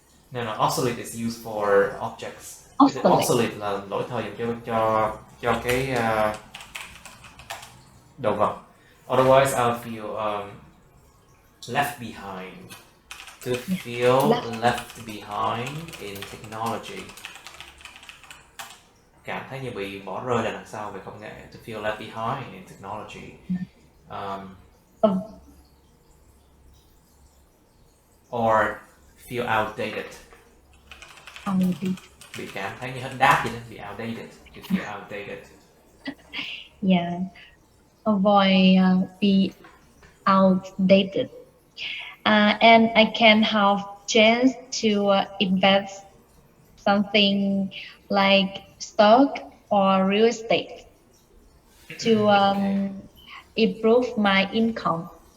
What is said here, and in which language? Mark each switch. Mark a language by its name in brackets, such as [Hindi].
[English] No, obsolete is used for objects. [Vietnamese] Obsolete là lỗi thời dùng cho cái đồ vật. [English] Otherwise I'll feel left behind. To feel left behind in technology. Cảm thấy như bị bỏ rơi đằng sau về công nghệ. To feel left behind in technology. Or feel outdated. [Vietnamese] Bị cảm thấy như hết đát vậy đó, bị outdated. [English] To feel outdated. Yeah, avoid be outdated, and I can have chance to invest something like stock or real estate to improve my income.